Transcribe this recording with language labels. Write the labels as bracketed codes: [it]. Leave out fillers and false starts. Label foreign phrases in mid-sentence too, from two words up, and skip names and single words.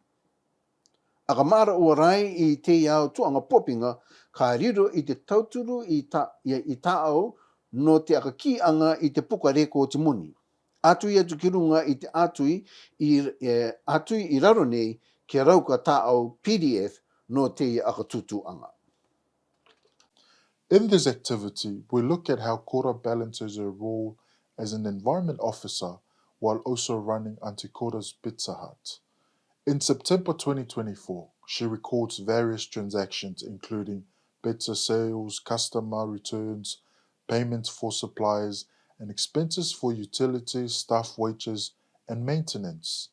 [rar] Aka mara ua rai i te iau tuanga popinga, ka riro i te tauturu i ta au no te aka ki anga i te puka rekoji moni. Atui atu ki runga i te atui i raro nei ke rauka ta au PDF no te aka tutu anga. [en] In this activity, we look at how Kora balances her role as an environment officer while also running Auntie Kora's Pizza Hut. In September 2024, she records various transactions including pizza sales, customer returns, payments for suppliers, and expenses for utilities, staff wages, and maintenance.